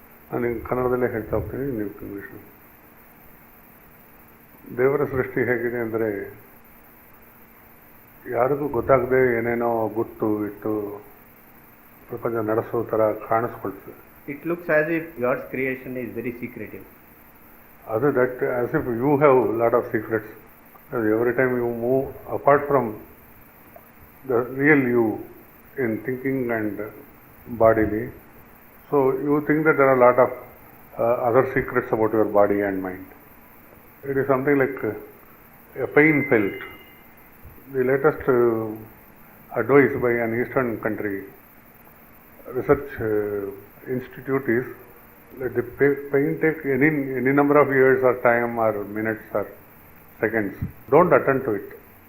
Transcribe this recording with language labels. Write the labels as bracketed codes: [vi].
[kn] ನಾನು ಕನ್ನಡದಲ್ಲೇ ಹೇಳ್ತಾ ಹೋಗ್ತೀನಿ, ನೀವು ಇಂಗ್ಲೀಷ್. ದೇವರ ಸೃಷ್ಟಿ ಹೇಗಿದೆ ಅಂದರೆ ಯಾರಿಗೂ ಗೊತ್ತಾಗದೆ ಏನೇನೋ ಗುಟ್ಟು ಇಟ್ಟು ಪ್ರಪಂಚ ನಡೆಸೋ ಥರ ಕಾಣಿಸ್ಕೊಳ್ತದೆ. [en] It looks as if God's creation is very secretive. ಅದು that as if you have lot of secrets Because every time you move apart from the real you in thinking and bodily, so you think that there are a lot of other secrets about your body and mind. It is something like a pain felt. The latest advice by an Eastern country research institute is let the pain take any number of years or time or minutes or seconds. Don't attend to it.